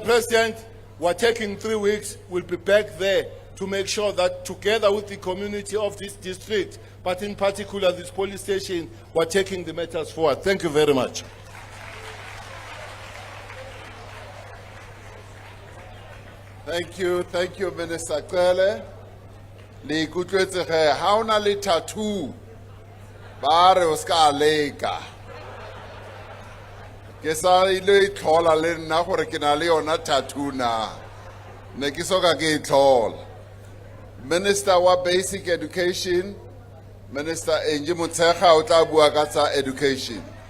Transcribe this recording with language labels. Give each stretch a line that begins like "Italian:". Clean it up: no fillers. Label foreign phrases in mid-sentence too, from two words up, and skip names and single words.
English: President, we're taking 3 weeks. We'll be back there to make sure that together with the community of this district, but in particular this police station, we're taking the matters forward. Thank you very much. Thank you, Minister Cele.
Tswana: Le ikutlwetse ge ha o na le tattoo ba re o ska leka. Ke sa ile itlhola le nna gore ke na le yona tattoo na. Ne ke soka ke itlhola. Minister wa Basic Education, Minister Enji Motshekga o tla bua ka tsa education.